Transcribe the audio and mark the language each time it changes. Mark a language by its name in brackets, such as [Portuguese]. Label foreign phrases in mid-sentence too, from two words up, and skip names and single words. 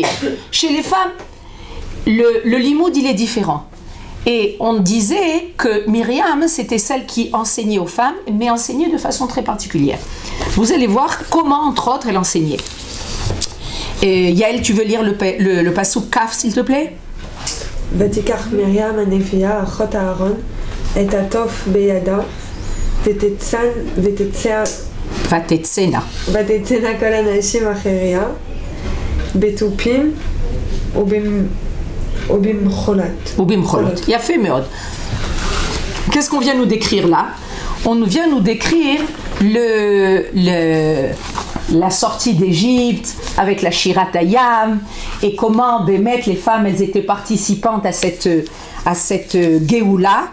[French] Chez les femmes, le limoud, il est différent. Et on disait que Myriam, c'était celle qui enseignait aux femmes, mais enseignait de façon très particulière. Vous allez voir comment, entre autres, elle enseignait. Yael, tu veux lire le [Hebrew] פסוק כף, [French] s'il te plaît? [Hebrew] ותיקח מרים הנביאה אחות אהרון את התוף בידה ותצאנה כל הנשים אחריה בתופים ובמחולות. יפה מאוד. [French] Qu'est-ce qu'on vient nous décrire là? On vient nous décrire la sortie d'Égypte avec la [Hebrew] שירת הים [French] et comment Bémet, les femmes, elles étaient participantes à cette Géoula.